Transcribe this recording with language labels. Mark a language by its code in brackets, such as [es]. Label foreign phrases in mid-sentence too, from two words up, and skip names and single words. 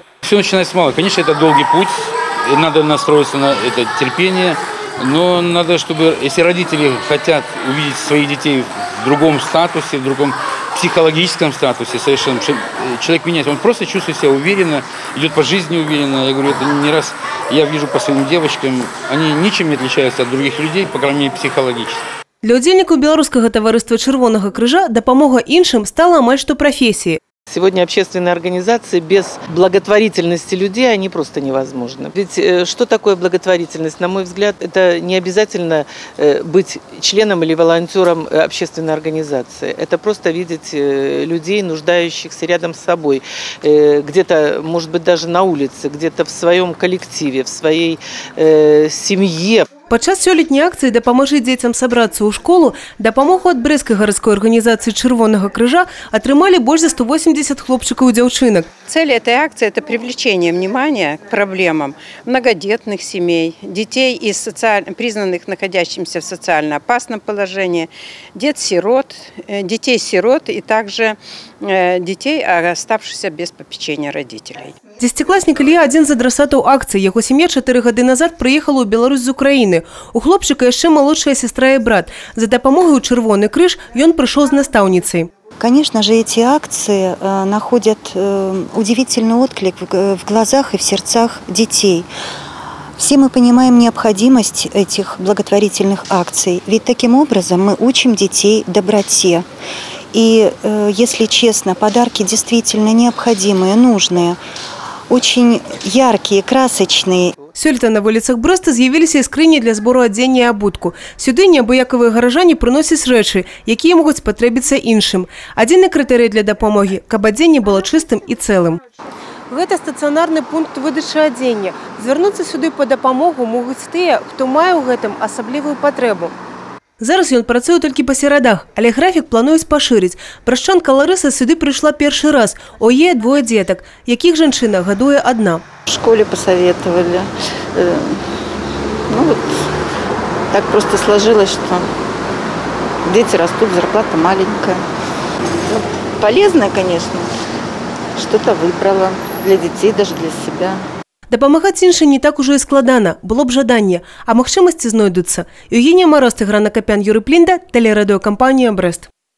[ru] Все начинается с малого. Конечно, это долгий путь, и надо настроиться на это терпение, но надо, чтобы, если родители хотят увидеть своих детей в другом статусе, в другом психологическом статусе, совершенно, человек меняется, он просто чувствует себя уверенно, идет по жизни уверенно. Я говорю, это не раз я вижу по своим девочкам, они ничем не отличаются от других людей, по крайней мере, психологически. [be] Для удзельнікаў беларускага таварыства Чырвонага крыжа дапамога іншым стала амаль што профессией. [ru] Сегодня общественные организации без благотворительности людей, они просто невозможны. Ведь что такое благотворительность? На мой взгляд, это не обязательно быть членом или волонтером общественной организации. Это просто видеть людей, нуждающихся рядом с собой. Где-то, может быть, даже на улице, где-то в своем коллективе, в своей семье. [be] Падчас сёлетняй акцыі «Дапамажы дзецям сабрацца ў школу» дапамогу ад Брэсцкай гарадской арганізацыі Чырвонага крыжа атрымалі больш за 180 хлопчыкаў і дзяўчынак. [ru] Цель этой акции – это привлечение внимания к проблемам многодетных семей, детей, признанных находящимися в социально опасном положении, детей-сирот и также детей, оставшихся без попечения родителей. [be] Десятикласнік Ілья – адзін з адрасатаў акцыі. Яго сям'я 4 гады назад прыехала ў Беларусь з Украіны. У хлопчыка яшчэ малодшая сестра і брат. За дапамогай у Чырвоны крыж ён прыйшоў з настаўніцай. [ru] Конечно же, эти акции находят удивительный отклик в глазах и в сердцах детей. Все мы понимаем необходимость этих благотворительных акций, ведь таким образом мы учим детей доброте. И, если честно, подарки действительно необходимые, нужные, очень яркие, красочные. [be] Сёлета на вуліцах Брэста з'явіліся скрыні для збору адзення і абутку. Сюды неабыякавыя гаражане прыносяць рэчы, якія могуць спатрэбіцца іншым. Адзіны крытэрый для дапамогі, каб адзенне было чыстым і цэлым. Гэта стацыянарны пункт выдачы адзення. Звярнуцца сюды па дапамогу могуць тыя, хто мае ў гэтым асаблівую патрэбу. Зараз ён працуе толькі па серадах, але графік плануюць пашырыць. Брашчанка Ларыса сюды прыйшла першы раз. У яе 2 дзетак, якіх жанчына гадуе адна. [ru] В школе посоветовали. Ну вот так просто сложилось, что дети растут, зарплата маленькая. Ну, полезная, конечно. Что-то выбрала для детей, даже для себя. [be] Дапамагаць іншым не так ужо і складана, было б жаданне, а магчымасці знойдуцца. [ru] Евгения Мороз, Тигран Акопян, Юрий Плинда, телерадиокомпания «Брест».